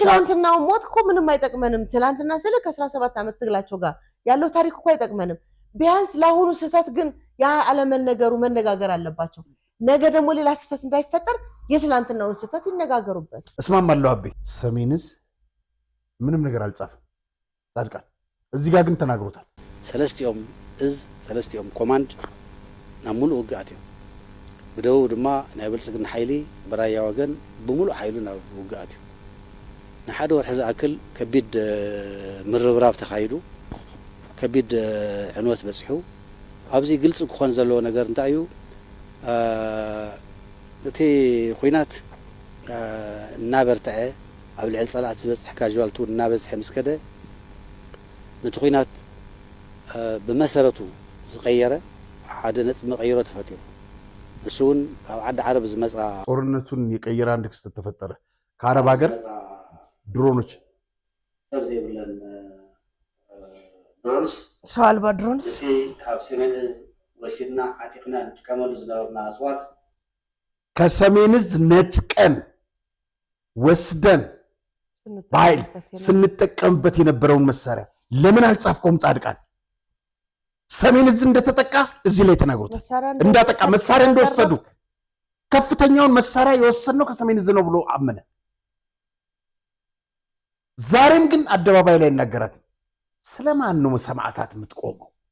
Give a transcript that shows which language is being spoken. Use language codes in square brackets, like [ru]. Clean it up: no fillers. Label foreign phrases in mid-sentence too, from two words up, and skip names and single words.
[am] ትናንትናው ሞት እኮ ምንም አይጠቅመንም። ትናንትና ስለ ከ17 ዓመት ትግላቸው ጋር ያለው ታሪክ እኮ አይጠቅመንም። ቢያንስ ለአሁኑ ስህተት ግን ያ አለመነገሩ መነጋገር አለባቸው። ነገ ደግሞ ሌላ ስህተት እንዳይፈጠር የትናንትናውን ስህተት ይነጋገሩበት። እስማማለሁ አቤ። ሰሜን ዕዝ ምንም ነገር አልጻፈም ጻድቃን፣ እዚህ ጋር ግን ተናግሮታል። [ti] ሰለስቲኦም ዕዝ ሰለስቲኦም ኮማንድ ናብ ሙሉእ ውግኣት እዮም። ብደቡብ ድማ ናይ ብልፅግና ሓይሊ ብራያ ወገን ብሙሉእ ሓይሉ ናብ ውግኣት እዩ። ንሓደ ወርሒ ዝኣክል ከቢድ ምርብራብ ተኻይዱ ከቢድ ዕንወት በፂሑ ኣብዚ ግልፂ ክኾን ዘለዎ ነገር እንታይ እዩ? እቲ ኩናት እናበርትዐ ኣብ ልዕሊ ፀላእቲ ዝበፅሕ ካዥዋልቲ እውን እናበዝሐ ምስ ከደ ነቲ ኩናት ብመሰረቱ ዝቀየረ ሓደ ነጥቢ መቀየሮ ተፈጢሩ እሱ እውን ካብ ዓዲ ዓረብ ዝመፃ [am] ጦርነቱን የቀየረ አንድ ክስተት ተፈጠረ። ከአረብ ሀገር ድሮኖች [ti] ሰብ ዘይብለን ድሮንስ [am] ሰው አልባ ድሮንስ [ti] እቲ ካብ ሰሜን ዕዝ ወሲድና ዓጢቅና ንጥቀመሉ ዝነበርና ኣፅዋር [am] ከሰሜን ዕዝ ነጥቀን ወስደን በኃይል ስንጠቀምበት የነበረውን መሳሪያ ለምን አልጻፍከውም ጻድቃን? ሰሜን ዕዝ እንደተጠቃ እዚህ ላይ ተናግሮታል። እንዳጠቃ መሳሪያ እንደወሰዱ ከፍተኛውን መሳሪያ የወሰድነው ከሰሜን ዕዝ ነው ብሎ አመነ። ዛሬም ግን አደባባይ ላይ እናገራትም። ስለማን ነው ሰማዕታት የምትቆመው?